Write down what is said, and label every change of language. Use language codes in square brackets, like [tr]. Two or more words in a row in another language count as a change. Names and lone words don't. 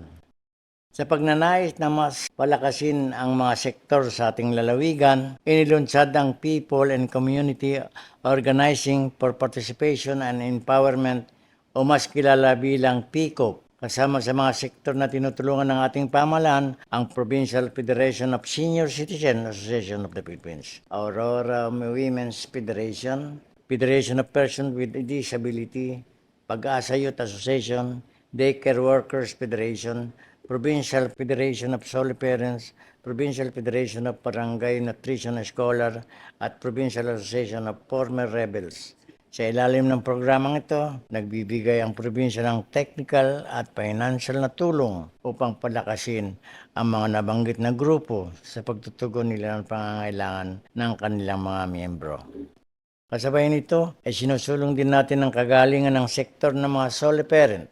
[tl] Sa pagnanais na mas palakasin ang mga sektor sa ating lalawigan, inilunsad ang People and Community Organizing for Participation and Empowerment o mas kilala bilang PCOP. Kasama sa mga sektor na tinutulungan ng ating pamahalaan, ang Provincial Federation of Senior Citizen Association of the Philippines, Aurora Women's Federation, Federation of Persons with Disability, Pag-asa Youth Association, Daycare Workers Federation, Provincial Federation of Sole Parents, Provincial Federation of Barangay Nutrition Scholar, at Provincial Association of Former Rebels. Sa ilalim ng programang ito, nagbibigay ang probinsya ng technical at financial na tulong upang palakasin ang mga nabanggit na grupo sa pagtutugon nila ng pangangailangan ng kanilang mga miyembro. Kasabay nito ay sinusulong din natin ang kagalingan ng sektor ng mga [en] sole parent.